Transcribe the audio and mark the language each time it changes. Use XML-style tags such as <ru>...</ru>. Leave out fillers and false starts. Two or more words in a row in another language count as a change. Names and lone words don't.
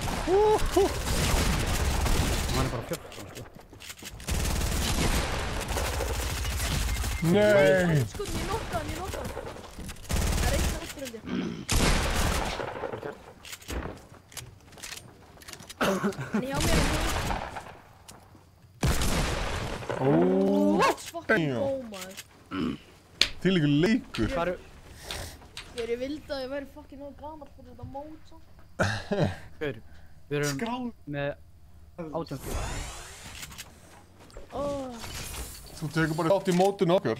<is>Hann er bara 14, sko. Nei! Sko, ég nokka hann. Það er einn eftir held ég. Hann hjá mér</is> <en>Let's fucking go,</en> <is>maður. Þvílíkur leikur. Ég vildi að ég væri fucking nóg gamall fyrir þetta mót, svo. Við erum með 18 stíl. Þú tekur bara þátt í mótinu okkar.</is>